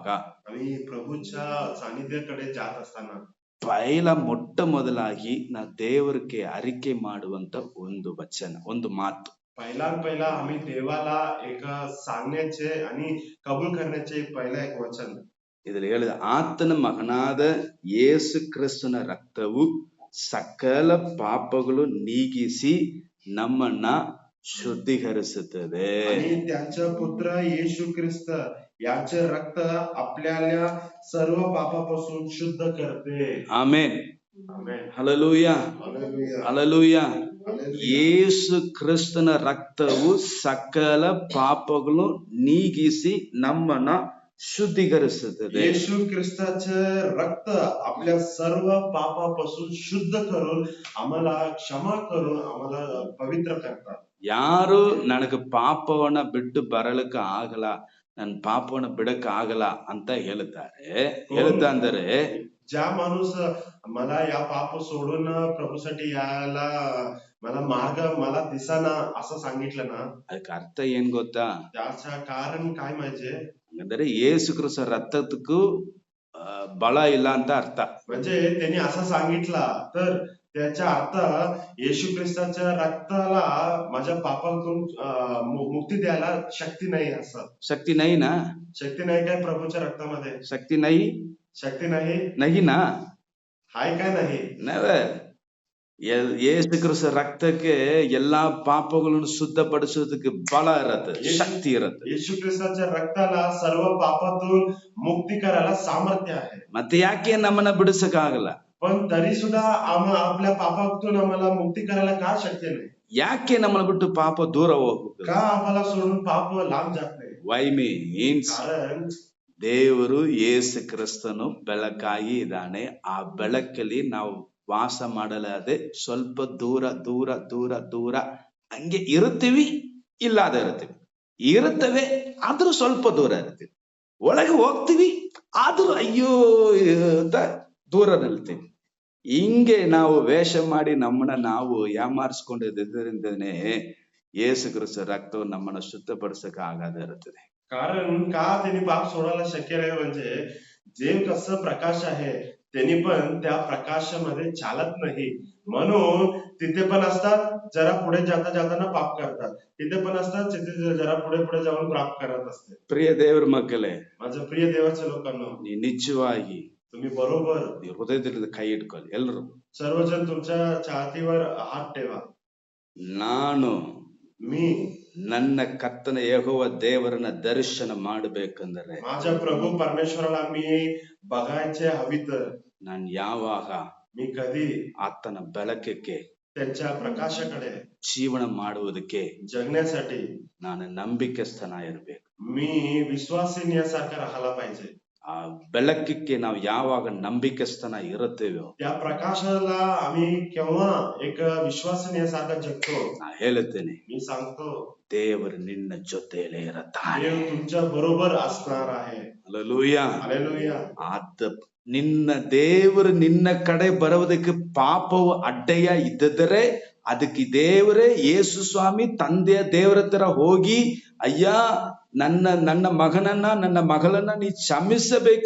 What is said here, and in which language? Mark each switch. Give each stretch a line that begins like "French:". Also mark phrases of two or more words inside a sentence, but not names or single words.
Marathi: आम्ही प्रभूच्या सानिध्याकडे जात असताना
Kannada: ಮೊಟ್ಟ ಮೊದಲಾಗಿ ನಾವು ದೇವರಿಗೆ ಅರಿಕೆ ಮಾಡುವಂತ ಒಂದು ವಚನ, ಒಂದು ಮಾತು.
Marathi: पहिला आम्ही देवाला एक सांगण्याचे आणि कबूल करण्याचे पहिला एक वचन.
Kannada: ಇದ್ರಲ್ಲಿ ಹೇಳಿದ ಆತನ ಮಗನಾದ ಯೇಸು ಕ್ರಿಸ್ತನ ರಕ್ತವು ಸಕಲ ಪಾಪಗಳು ನೀಗಿಸಿ ನಮ್ಮನ್ನ ಶುದ್ಧೀಕರಿಸುತ್ತದೆ.
Marathi: आणि त्याचा पुत्र येशू ख्रिस्त याचे रक्त आपल्याला सर्व पापापासून शुद्ध करते.
Kannada: ಆಮೇನ್.
English: Amen.
Kannada: ಹಲ್ಲೆಲೂಯಾ.
English: Hallelujah.
Kannada: ಹಲ್ಲೆಲೂಯಾ.
English: Hallelujah.
Kannada: ಯೇಸು ಕ್ರಿಸ್ತನ ರಕ್ತವು ಸಕಲ ಪಾಪಗಳು ನೀಗಿಸಿ ನಮ್ಮನ್ನ ಶುದ್ಧೀಕರಿಸುತ್ತದೆ.
Marathi: येशू ख्रिस्ताचे रक्त आपल्या सर्व पापापासून शुद्ध करून आम्हाला क्षमा करून आम्हाला पवित्र करतात.
Kannada: ಯಾರು ನನಗೆ ಪಾಪವನ್ನ ಬಿಟ್ಟು ಬರಲಿಕ್ಕೆ ಆಗಲ್ಲ, ನನ್ನ ಪಾಪವನ್ನು ಬಿಡಕ್ ಆಗಲ್ಲ ಅಂತ ಹೇಳುತ್ತಾ ಅಂದರೆ
Marathi: ज्या माणूस मला या पाप सोडून प्रभूसाठी यायला मला मार्ग मला दिसाना असं सांगितलं ना,
Kannada: ಅದಕ್ಕೆ ಅರ್ಥ ಏನ್ ಗೊತ್ತಾ?
Marathi: त्याचं कारण काय म्हणजे
Kannada: ಅಂದ್ರೆ ಯೇಸು ಕ್ರಿಸ್ತ ರಕ್ತಕ್ಕೂ ಬಲ ಇಲ್ಲ ಅಂತ ಅರ್ಥ.
Marathi: म्हणजे त्यांनी असं सांगितला तर त्याचा अर्थ येशू ख्रिस्ताच्या रक्ताला माझ्या पापातून मुक्ती द्यायला शक्ती नाही असं. शक्ती नाही ना? शक्ती नाही काय प्रभूच्या रक्तामध्ये? शक्ती नाही शक्ती नाही नाही ना? हाय काय नाही?
Kannada: ಯೇಸು ಕ್ರಿಸ್ತ ರಕ್ತಕ್ಕೆ ಎಲ್ಲಾ ಪಾಪಗಳನ್ನು ಶುದ್ಧಪಡಿಸೋದಕ್ಕೆ ಬಲ ಇರತ್ತೆ, ಶಕ್ತಿ ಇರತ್ತೆ.
Marathi: येशू ख्रिस्ताच्या रक्ताला सर्व पापातून मुक्ती करायला सामर्थ्य आहे.
Kannada: ಮತ್ತೆ ಯಾಕೆ ನಮ್ಮನ್ನ ಬಿಡಿಸಕ್ಕಾಗಲ್ಲ?
Marathi: पण तरी सुद्धा आपल्या पापातून आम्हाला मुक्ती करायला का शक्य नाही?
Kannada: ಯಾಕೆ ನಮ್ಮನ್ನ ಬಿಟ್ಟು ಪಾಪ ದೂರ ಹೋಗ್ಬೇಕು?
Marathi: का आम्हाला सोडून पाप लांब जात नाही?
English: why means
Marathi: कारण
Kannada: ದೇವರು ಯೇಸು ಕ್ರಿಸ್ತನು ಬೆಳಕಾಗಿ ಇದ್ದಾನೆ. ಆ ಬೆಳಕಲ್ಲಿ ನಾವು ವಾಸ ಮಾಡಲಾದೆ ಸ್ವಲ್ಪ ದೂರ ದೂರ ದೂರ ದೂರ ಹಂಗೆ ಇರುತ್ತೀವಿ, ಇಲ್ಲಾದ ಇರುತ್ತವೆ ಆದ್ರೂ ಸ್ವಲ್ಪ ದೂರ ಇರ್ತೀವಿ. ಒಳಗೆ ಹೋಗ್ತೀವಿ ಆದ್ರೂ ಅಯ್ಯೋ ಅಂತ ದೂರ ನಿಲ್ತೀವಿ. ಹಿಂಗೆ ನಾವು ವೇಷ ಮಾಡಿ ನಮ್ಮನ್ನ ನಾವು ಯಾಮಾರಿಸ್ಕೊಂಡಿದ್ದರಿಂದನೇ ಯೇಸು ಕ್ರಿಸ್ತ ರಕ್ತವು ನಮ್ಮನ್ನ ಶುದ್ಧಪಡಿಸಕ್ಕೆ ಆಗದೆ ಇರುತ್ತದೆ.
Marathi: कारण का त्यांनी पाप सोडायला शक्य नाही म्हणजे जे कसं प्रकाश आहे त्यांनी पण त्या प्रकाशामध्ये चालत नाही, म्हणून तिथे पण असतात जरा पुढे जाताना पाप करतात, तिथे पण असतात तिथे जरा पुढे जाऊन पाप करत असते.
Kannada: ಪ್ರಿಯ ದೇವರ ಮಕ್ಕಳೇ,
Marathi: माझ्या प्रिय देवाच्या लोकांनो,
Kannada: ನೀ ನಿಜವಾಗಿ
Marathi: तुम्ही बरोबर
Kannada: ನೀ ಹೃದಯದಲ್ಲಿ ಕೈ ಇಟ್ಕೊಳ್ಳಿ. ಎಲ್ರು
Marathi: सर्वजण तुमच्या छातीवर हात ठेवा.
Kannada: ನಾನು
Marathi: मी
Kannada: ನನ್ನ ಕರ್ತನ ಯೆಹೋವ ದೇವರನ್ನ ದರ್ಶನ ಮಾಡಬೇಕಂದರೆ
Marathi: माझ्या प्रभू परमेश्वराला मी बघायचे हवी तर
Kannada: ನಾನು ಯಾವಾಗ
Marathi: मी कधी
Kannada: ಆತನ ಬೆಳಕಕ್ಕೆ
Marathi: त्यांच्या प्रकाशाकडे
Kannada: ಜೀವನ ಮಾಡುವುದಕ್ಕೆ
Marathi: जगण्यासाठी
Kannada: ನಾನು ನಂಬಿಕೆಸ್ಥನ ಇರಬೇಕು.
Marathi: मी विश्वासीनियासारखा राहायला पाहिजे.
Kannada: ಆ ಬೆಳಕಕ್ಕೆ ನಾವು ಯಾವಾಗ ನಂಬಿಕೆಸ್ಥನ ಇರುತ್ತೇವೋ
Marathi: त्या प्रकाशाला आम्ही केव्हा एक विश्वासीनियासारखा जगतो,
Kannada: ನಾ ಹೇಳುತ್ತೇನೆ,
Marathi: मी सांगतो
Kannada: ದೇವರು ನಿನ್ನ ಜೊತೆಯಲ್ಲೇ ಇರುತ್ತಾನೆ.
Marathi: देव तुमच्या बरोबर असणार आहे.
Kannada: ಹಲ್ಲೆಲೂಯಾ.
Marathi: हालेलुया.
Kannada: ನಿನ್ನ ದೇವರು ನಿನ್ನ ಕಡೆ ಬರುವುದಕ್ಕೆ ಪಾಪವು ಅಡ್ಡೆಯ ಇದ್ದರೆ ಅದಕ್ಕೆ ದೇವರೇ ಯೇಸು ಸ್ವಾಮಿ ತಂದೆಯ ದೇವರ ಹತ್ರ ಹೋಗಿ, ಅಯ್ಯ ನನ್ನ ಮಗನನ್ನ ನನ್ನ ಮಗಳನ್ನ ನೀ ಕ್ಷಮಿಸಬೇಕು.